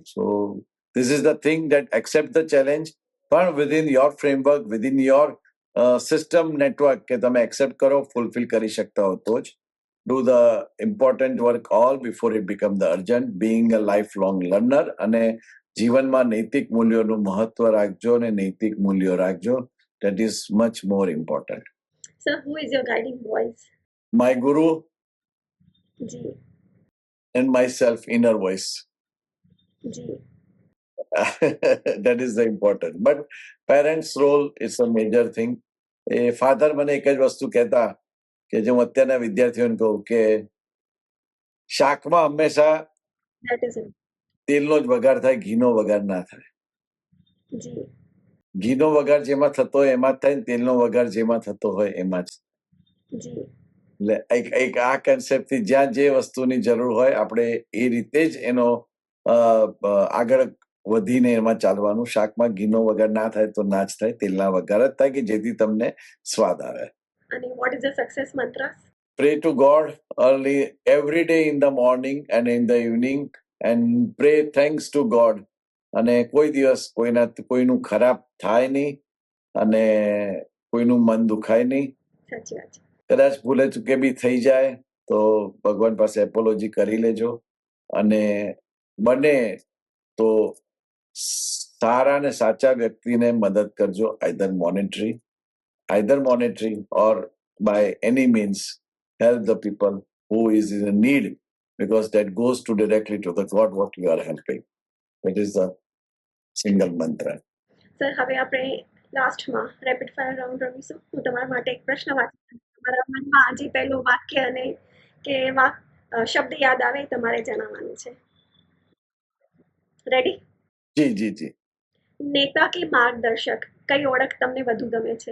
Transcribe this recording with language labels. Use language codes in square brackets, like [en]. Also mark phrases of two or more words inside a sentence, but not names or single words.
[en] So this is the thing that accept the challenge, પણ within your framework, within your system network, [gu] કે તમે એક્સેપ્ટ કરો, ફૂલફિલ કરી શકતા હો તો જ. [en] Do the important work all before it become the urgent, being a lifelong learner. [gu] અને જીવનમાં નૈતિક મૂલ્યોનું મહત્વ રાખજો અને નૈતિક મૂલ્યો રાખજો. [en] That is much more important. Sir, who is your guiding voice? My guru Ji. and myself, inner voice. Ji. That is the important. But parents' role is a major thing. [gu] એ ફાધર મને એક જ વસ્તુ કહેતા કે જે હું અત્યારના વિદ્યાર્થીઓને કહું કે શાકમાં હંમેશા [en] That is it. [gu] તેલનો જ વઘાર થાય, ઘીનો વઘાર ના થાય. Ji. ઘીનો વઘાર જેમાં થતો હોય એમાં જ થાય, તેલનો વઘાર જેમાં થતો હોય એમાં જ. Ji. એટલે એક આ કન્સેપ્ટથી જ્યાં જે વસ્તુની જરૂર હોય આપણે એ રીતે જ એનો આગળ વધીને એમાં ચાલવાનું. શાકમાં ઘીનો વઘાર ના થાય તો ના જ થાય, તેલના વઘાર જ થાય કે જેથી તમને સ્વાદ આવે. [en] And what is the success mantra? Pray to God early every day in the morning and in the evening and pray thanks to God. [gu] અને કોઈ દિવસ કોઈનું ખરાબ થાય નહીં અને કોઈનું મન દુખાય નહીં. સાચી વાત છે. કદાચ ભૂલે ચૂકે બી થઈ જાય તો ભગવાન પાસે એપોલોજી કરી લેજો અને બને તો સારા ને સાચા વ્યક્તિને મદદ કરજો, [en] either monetary or by any means help the people who is in need, because that goes to directly to the God what you are helping. That is the single mantra. [gu] સર, હવે આપણે લાસ્ટમાં [en] rapid fire round [gu] રમીશું. હું તમારા માટે એક પ્રશ્ન વાંચું, તમારા મનમાં જે પહેલું વાક્ય અને કે શબ્દ યાદ આવે તમારે જણાવવાનું છે. રેડી? જી. નેતા કે માર્ગદર્શક, કઈ ઓળખ તમને વધુ ગમે છે?